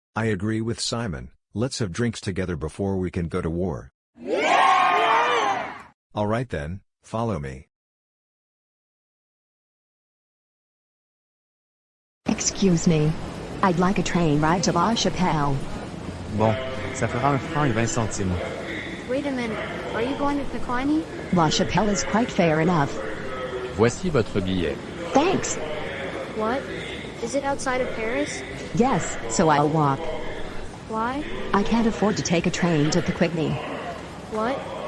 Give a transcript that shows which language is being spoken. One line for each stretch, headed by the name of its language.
English: I agree with Simon. Let's have drinks together before we can go to war. All right then, follow me. Excuse me. I'd like a train ride to La Chapelle.
French: Bon, ça fera 1 franc et 20 centimes.
English: Wait a minute. Are you going to Pequiny? La Chapelle is quite fair enough.
French: Voici votre billet.
English: Thanks. What? Is it outside of Paris? Yes, so I'll walk. Why? I can't afford to take a train to Pequigny. What?